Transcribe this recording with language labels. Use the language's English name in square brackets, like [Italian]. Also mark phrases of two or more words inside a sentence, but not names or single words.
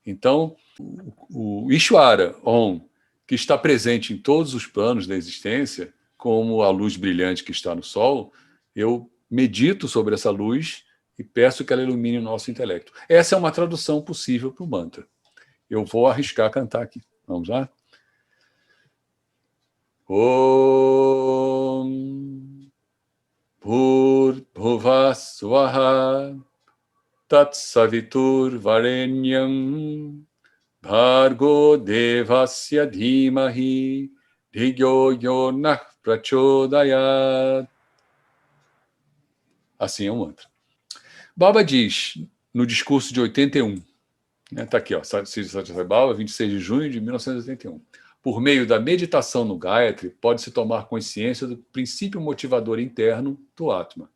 [Portuguese] Então, o Ishvara, Om, que está presente em todos os planos da existência, como a luz brilhante que está no Sol, eu medito sobre essa luz e peço que ela ilumine o nosso intelecto. Essa é uma tradução possível para o mantra. Eu vou arriscar cantar aqui. Vamos lá? [Sanskrit] ॐ भूर्भुवः स्वाहा तत् सवितुर् वरेण्यं भर्गो देवस्य धीमहि धिग्यो योनः प्रचोदयात्. [Portuguese] Assim é o mantra. Baba diz, no discurso de 81, está aqui, Sri Sathya Sai Baba, 26 de junho de 1981. Por meio da meditação no Gayatri, pode-se tomar consciência do princípio motivador interno do Atma.